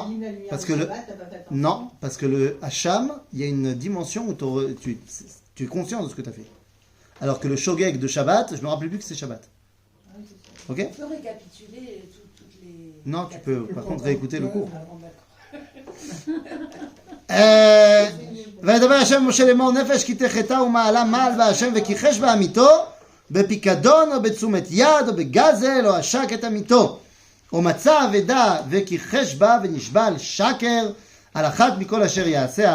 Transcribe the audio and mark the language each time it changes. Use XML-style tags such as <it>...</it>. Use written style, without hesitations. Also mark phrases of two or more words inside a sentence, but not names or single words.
<fr>Allume la lumière parce au que le- Shabbat, t'as pas fait attention. Non, parce que le hacham, il y a une dimension où tu es conscient de ce que tu as fait. Alors que le shogeg de Shabbat, je ne me rappelle plus que c'est Shabbat. Ah oui, c'est ça. Ok? On peut récapituler toutes les. Non, tu peux par contre réécouter le cours. Ah bon, d'accord.</fr> <he>וידבר השם משה לאמור נפש כי תחתה ומעלה מעל בהשם וכיחש בעמיתו בפיקדון או בתשומת יד או בגזל או עשק את עמיתו או מצא אבדה וכיחש בה ונשבע על שקר על אחת מכל אשר יעשה</he>